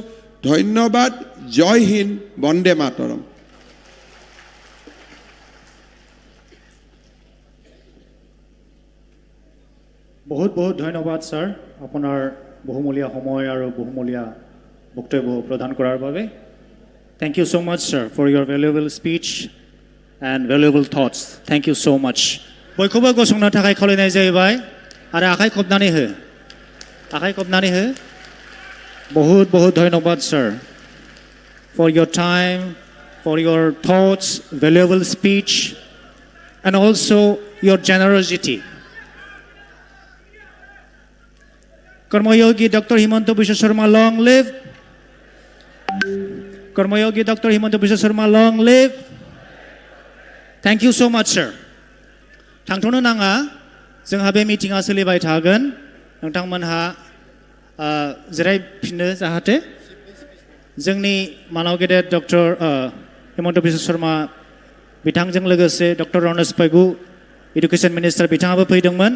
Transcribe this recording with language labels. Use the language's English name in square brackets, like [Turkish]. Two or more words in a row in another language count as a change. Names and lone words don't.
[Assamese] ধন্যবাদ। জয় হিন্দ, বন্দে মাতৰম। বহুত ধন্যবাদ ছাৰ, আপোনাৰ বহুমূলীয়া সময় আৰু বহুমূলীয়া বক্তব্য প্ৰদান কৰাৰ বাবে। [English] Thank you so much, sir, for your valuable speech and valuable thoughts. Thank you so much. [Bodo] बयखौबो गसंनो थाखाय खावलायनाय जाहैबाय आरो आखाइ खबनानै हो। [Hindi] बहुत धन्यवाद, [English] sir, for your time, for your thoughts, valuable speech, and also your generosity. Karmayogi Dr. Himanta Biswa Sharma, long live. Karmayogi Dr. Himanta Biswa Sharma, long live. Thank you so much, sir. [Bodo] थांथ'नो नाङा, जोंहा बे मिटिङा सोलिबाय थागोन। नोंथांमोनहा जिरायफिनो जाहाथे। जोंनि मानाव गेदेर डक्टर हिमन्त बिश्व शर्मा बिथांजों लोगोसे डक्टर रनेश पैगु [English] education minister [Bodo] बिथाङाबो फैदोंमोन।